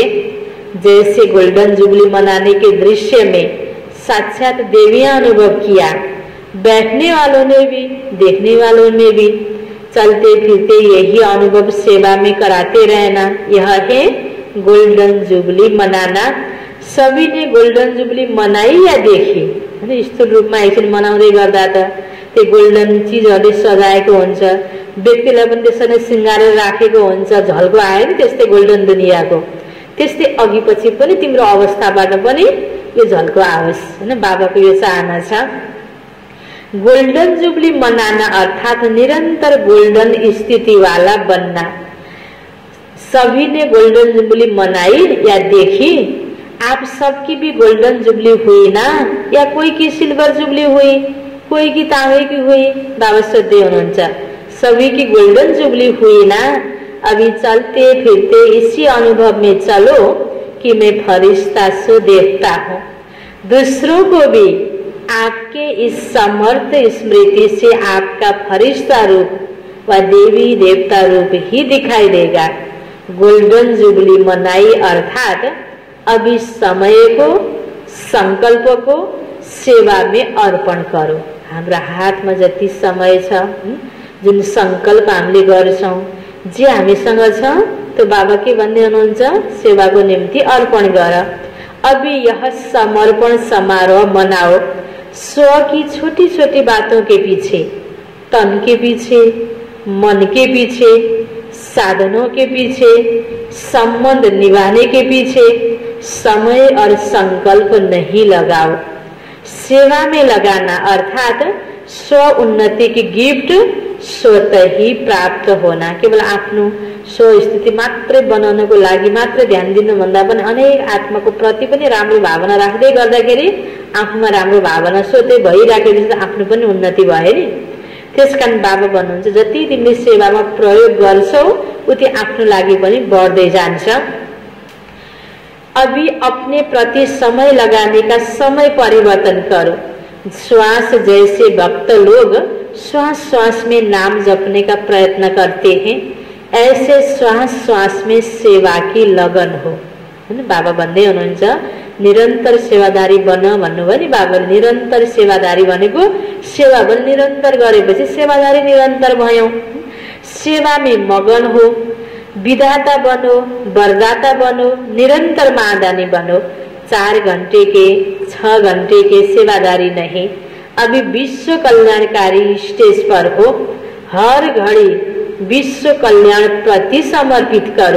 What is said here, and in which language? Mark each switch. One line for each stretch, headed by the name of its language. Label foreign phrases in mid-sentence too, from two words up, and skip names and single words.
Hindi: जैसे
English: golden jubilee
Hindi: मनाने के दृश्य में साक्षात देवियां अनुभव किया, बैठने वालों ने भी, देखने वालों ने भी, चलते फिरते यही अनुभव सेवा में कराते रहना, यह है
English: golden jubilee
Hindi: मनाना। सभी ने
English: golden jubilee
Hindi: मनाई या देखी हैन।
Nepali: स्थूल रूपमा एकछिन मनाउँदै गर्दा त त्यो गोल्डन चिजहरूले सजाएको हुन्छ, व्यक्तिलाई पनि त्यसरी सिंगारेर राखेको हुन्छ, झल्को आयो नि त्यस्तै गोल्डन दुनियाँको। त्यस्तै अघि पछि पनि तिम्रो अवस्थाबाट पनि यो झल्को आओस् हैन, बाबाको यो चाहना छ।
English: golden jubilee
Hindi: मनाना अर्थात निरंतर गोल्डन स्थिति वाला बनना। सभी ने
English: golden jubilee
Hindi: मनाई या देखी, आप सबकी भी
English: golden jubilee
Hindi: हुई ना, या कोई की
English: silver jubilee
Hindi: हुई, कोई की तांबे की हुई,
Nepali: बाबा सोध्दै हुनुहुन्छ।
Hindi: सभी की
English: golden jubilee
Hindi: हुई ना, अभी चलते फिरते इसी अनुभव में चलो कि मैं फरिश्ता सो देखता हूँ। दूसरों को भी आपके इस समर्थ स्मृति से आपका फरिश्ता रूप व देवी देवता रूप ही दिखाई देगा।
English: golden jubilee
Hindi: मनाई अर्थात अब इस समय को, संकल्प को सेवा में अर्पण करो।
Nepali: हाम्रा हातमा जति समय छ, जुन संकल्प हामीले गर्छौं, जे हामीसँग छ त्यो बाबा के भन्दै हुनुहुन्छ, सेवाको निम्ति अर्पण गर।
Hindi: अभी यह समर्पण समारोह मनाओ। स्व की छोटी छोटी बातों के पीछे, तन के पीछे, मन के पीछे, साधनों के पीछे, संबंध निभाने के पीछे समय और संकल्प नहीं लगाओ। सेवा में लगाना अर्थात स्व उन्नति की गिफ्ट स्वतः ही प्राप्त होना।
Nepali: केवल आफ्नो स्व स्थिति मात्रै बनाउनको लागि मात्र ध्यान दिनु भन्दा पनि अनेक आत्माको प्रति पनि राम्रो भावना राख्दै गर्दाखेरि आफूमा राम्रो भावना स्वतः भइराखेपछि त आफ्नो पनि उन्नति भयो नि। त्यसकारण बाबा भन्नुहुन्छ जति तिमीले सेवामा प्रयोग गर्छौ उति आफ्नो लागि पनि बढ्दै जान्छ।
Hindi: अभी अपने प्रति समय लगाने का समय परिवर्तन करो। श्वास जैसे भक्त लोग श्वास श्वास में नाम जपने का प्रयत्न करते हैं, ऐसे श्वास श्वास में सेवा की लगन हो।
Nepali: बाबा भन्दै हुनुहुन्छ निरन्तर सेवादारी बन भन्नुभयो नि बाबाले। निरन्तर सेवादारी भनेको सेवा पनि निरन्तर गरेपछि सेवादारी निरन्तर भयौं।
Hindi: सेवा में मगन हो, विधाता बनो, वरदाता बनो, निरंतर मादानी बनो। 4 घंटे के 6 घंटे के सेवादारी नहीं, अभी विश्व कल्याणकारी स्टेज पर हो। हर घड़ी विश्व कल्याण प्रति समर्पित करो।